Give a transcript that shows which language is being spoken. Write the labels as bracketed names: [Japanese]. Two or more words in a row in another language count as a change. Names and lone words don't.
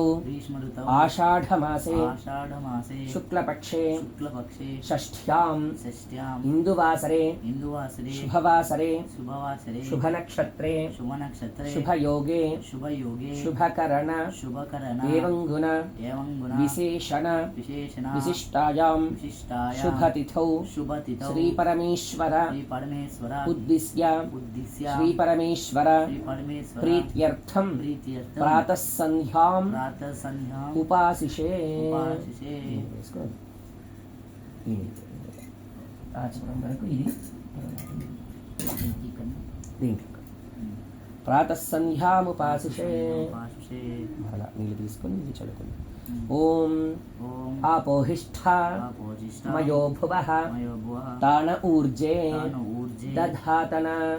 [Sanskrit] आषाढ़मासे शुक्लपक्षे षष्ठ्यां इंदुवासरे शुभवासरे शुभनक्षत्रे शुभयोगे शुभकरण एवंगुण विशेषण विशिष्टायां शुभतिथौ श्री परमेश्वर उद्दिश्य श्री परमेश्वर प्रीत्यर्थ प्रीत्यर्थं प्रातः संध्यां उपासिषे [Telugu] ఆచమనం వరకు ఇది దీంట్లో [Sanskrit] ప్రాతः సంధ్యాముపాసిషే [Telugu] మరలా నీళ్ళు తీసుకొని ఇది చదువుకుంది. [Sanskrit] ఓం ఆపోహిష్ఠ మయో భువః తాన ఊర్జే దధాతన